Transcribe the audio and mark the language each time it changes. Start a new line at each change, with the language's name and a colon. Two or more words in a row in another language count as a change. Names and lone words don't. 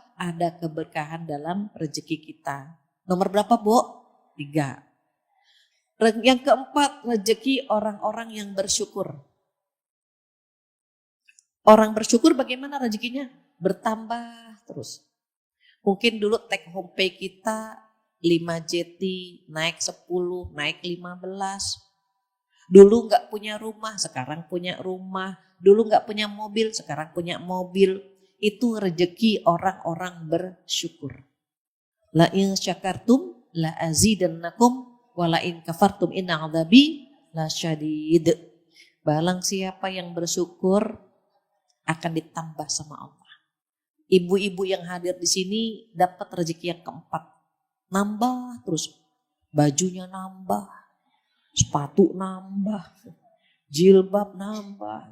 Indonesian: Ada keberkahan dalam rezeki kita. Nomor berapa Bu? 3. Yang keempat, rezeki orang-orang yang bersyukur. Orang bersyukur bagaimana rezekinya? Bertambah terus. Mungkin dulu
English: take home pay
Indonesian: kita 5 JT, naik 10, naik 15. Dulu gak punya rumah, sekarang punya rumah. dulu nggak punya mobil, sekarang punya mobil. Itu rezeki orang-orang bersyukur.
Arabic: لئن شكرتم لأزيدنكم ولئن كفرتم إن عذابي لشديد.
Indonesian: Barang siapa yang bersyukur akan ditambah sama Allah. Ibu-ibu yang hadir di sini dapat rezeki yang keempat. Nambah terus. Bajunya nambah, sepatu nambah, jilbab nambah.